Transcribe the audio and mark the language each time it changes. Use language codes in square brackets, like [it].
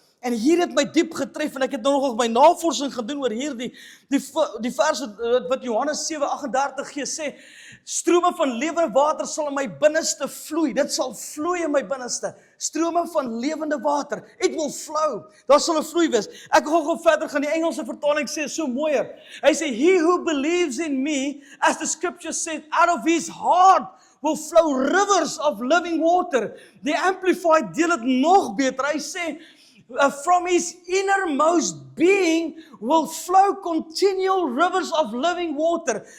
[af] En hier het my diep getref en ek het nog my navorsing gedoen oor hierdie die vers wat Johannes 7:38 gee sê, strome van lewende water sal in my binneste vloei. Dit sal vloei in my binneste. Strome van lewende water. [en] It will flow. [af] Daar sal 'n vloei wees. Ek gaan gou verder gaan. Die Engelse vertaling sê so mooier. Hy sê, [en] he who believes in me, as the scripture said, out of his heart will flow rivers of living water. [af] Die Amplified deel dit nog beter. Hy sê, [en] from his innermost being will flow continual rivers of living water.